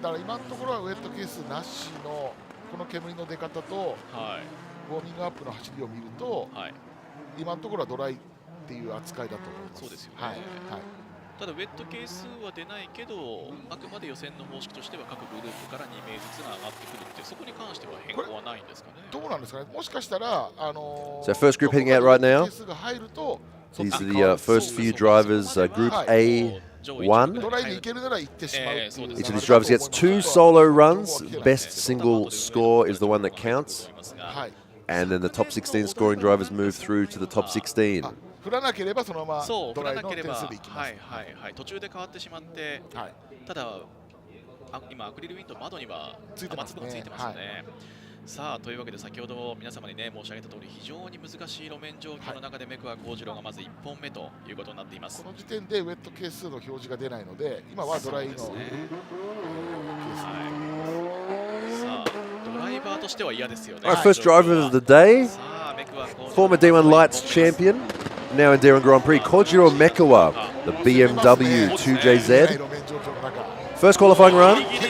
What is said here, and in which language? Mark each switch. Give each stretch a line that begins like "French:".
Japanese: だから今のところはウェット係数なしのこの煙の出方と、ウォーミングアップの走りを見ると、今のところはドライっていう扱いだと思います。そうですよね。ただウェット係数は出ないけど、あくまで予選の方式としては各グループから2名ずつが上がってくるって、そこに関しては変更はないんですかね。どうなんですかね。もしかしたら
English: So first group heading out right now. These are the first few drivers, Group A1. Each of these drivers gets 2 solo runs. Best single score is the one that counts. And then the top 16 scoring drivers move through to the top 16.
Japanese: 振らなければそのままドライの点数でいきます。途中で変わってしまって、ただ今アクリルウィンドウ窓には雨粒がついてますよね。さあというわけで先ほど皆様にね申し上げた通り非常に難しい路面状況の中でメクワ幸次郎がまず1本目ということになっています。この時点でウェット係数の表示が出ないので今はドライの、さあドライバーとしては嫌ですよね。
English: Our first driver of the day, former D1 Lights champion, now in D1 Grand Prix, Kojiro Mekawa, the BMW 2JZ. First qualifying run.